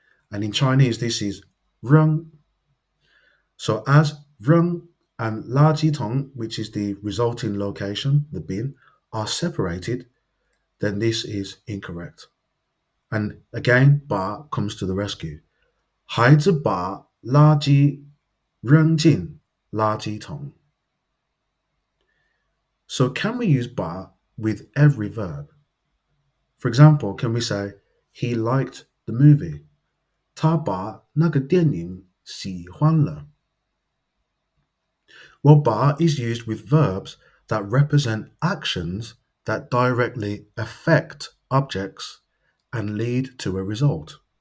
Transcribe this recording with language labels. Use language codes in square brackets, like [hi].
[en] And in Chinese this is 扔.So as 扔 and 垃圾桶, which is the resulting location, the bin, are separated, then this is incorrect. And again, 把 comes to the rescue. [zh] 孩子把垃圾扔进垃圾桶. [en] So can we use 把 with every verb? For example, can we say, he liked the movie? [zh] 他把那个电影喜欢了. [en] Well, 把 is used with verbs that represent actions that directly affect objects and lead to a result.